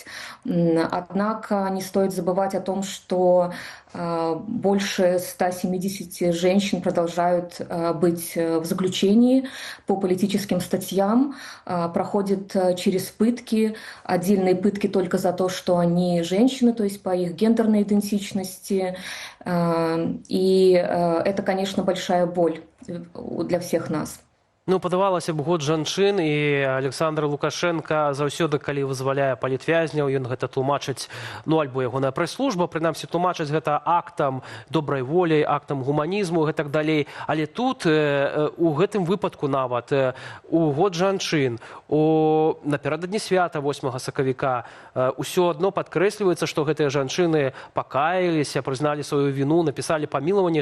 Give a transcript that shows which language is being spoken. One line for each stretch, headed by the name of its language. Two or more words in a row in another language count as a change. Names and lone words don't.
Russian: Однако не стоит забывать о том, что больше 170 женщин продолжают быть в заключении по политическим статьям, проходят через пытки, отдельные пытки только за то, что они женщины, то есть по их гендерной идентичности. И это, конечно, большая боль для всех нас.
Belarusian: Ну, падавалася б, год жанчын, і Александр Лукашенко заўсёды, калі вызваляе палітвязняў, ён гэта тлумачыць, ну, альбо ягоная прэс-служба, прынамсі тлумачыць гэта актам добрай волі, актам гуманізму і гэтак далей. Але тут, у гэтым выпадку нават, у год жанчын, напярэдадні свята 8 сакавіка, усё адно падкрэсліваецца, што гэтыя жанчыны пакаяліся, прызналі сваю віну, напісалі памілаванне.